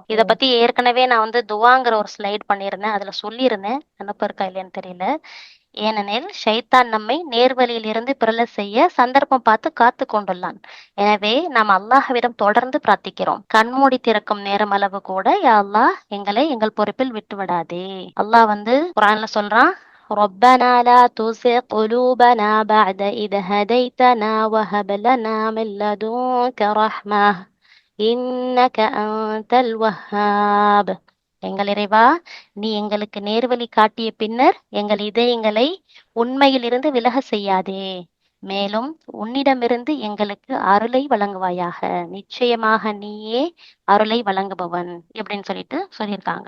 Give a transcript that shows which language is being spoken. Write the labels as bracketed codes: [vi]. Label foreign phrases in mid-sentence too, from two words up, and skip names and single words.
[ta] இதை பத்தி ஏற்கனவே நான் துவாங்கிற ஒரு ஸ்லைட் பண்ணியிருந்தேன், அதுல சொல்லியிருந்தேன், அனுப்ப இருக்கா இல்லையான்னு தெரியல. ஏனெனில் ஷைத்தான் நம்மை நேர்வழியில் இருந்து பிறல செய்ய சந்தர்ப்பம் பார்த்து காத்து கொண்டுள்ளான். எனவே நாம் அல்லாஹ்விடம் தொடர்ந்து பிரார்த்திக்கிறோம். கண்மூடி திறக்கும் நேரம் அளவு கூட [ar] يا الله [ta] எங்களை எங்கள் பொறுப்பில் விட்டு விடாதே. அல்லாஹ் குர்ஆன்ல சொல்றான், [ar] ربنا لا تزغ قلوبنا بعد إذ هديتنا وهب لنا من لدنك رحمة إنك أنت الوهاب. [ta] எங்கள் இறைவா, நீ எங்களுக்கு நேர்வழி காட்டிய பின்னர் எங்கள் இதயங்களை உண்மையிலிருந்து விலக செய்யாதே. மேலும் உன்னிடமிருந்து எங்களுக்கு அருளை வழங்குவாயாக. நிச்சயமாக நீயே அருளை வழங்குபவன் அப்படின்னு சொல்லியிருக்காங்க.